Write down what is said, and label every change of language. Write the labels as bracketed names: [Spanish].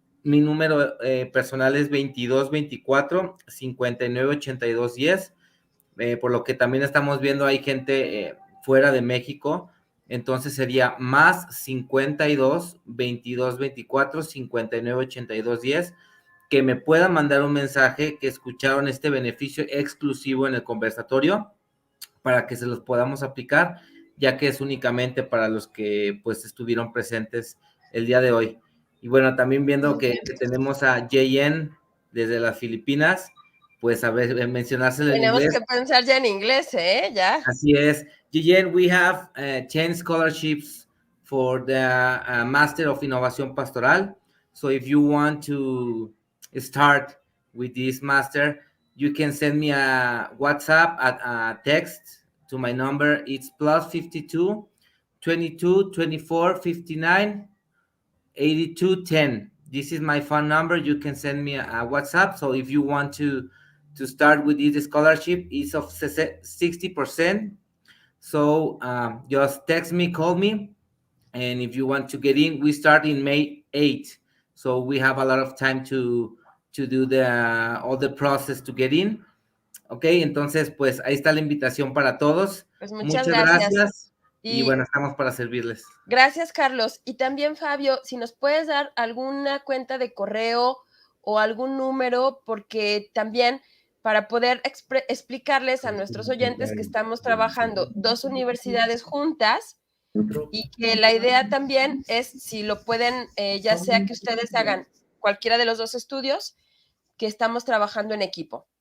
[Spanish] Mi número personal es 2224-598210, por lo que también estamos viendo hay gente fuera de México, entonces sería más 52-2224-598210, que me puedan mandar un mensaje que escucharon este beneficio exclusivo en el conversatorio para que se los podamos aplicar, ya que es únicamente para los que pues estuvieron presentes el día de hoy. Y bueno, también viendo que tenemos a JN desde las Filipinas, pues a ver, mencionárselo en inglés. Tenemos que pensar ya en inglés, ¿eh? Ya. Así es. [English] JN, we have 10 scholarships for the Master of Innovation Pastoral. So if you want to start with this master, you can send me a WhatsApp, a text to my number. It's +52 22 24 59 82 10. This is my phone number. You can send me a WhatsApp. So if you want to start with this scholarship, it's of 60%. So just text me, call me, and if you want to get in, we start in May 8th. So we have a lot of time to do all the process to get in. [Spanish] Ok, entonces pues ahí está la invitación para todos. Pues muchas gracias. Y bueno, estamos para servirles. Gracias, Carlos. Y también, Fabio, si nos puedes dar alguna cuenta de correo o algún número, porque también para poder explicarles a nuestros oyentes que estamos trabajando 2 universidades juntas y que la idea también es, si lo pueden, ya sea que ustedes hagan cualquiera de los 2 estudios, que estamos trabajando en equipo.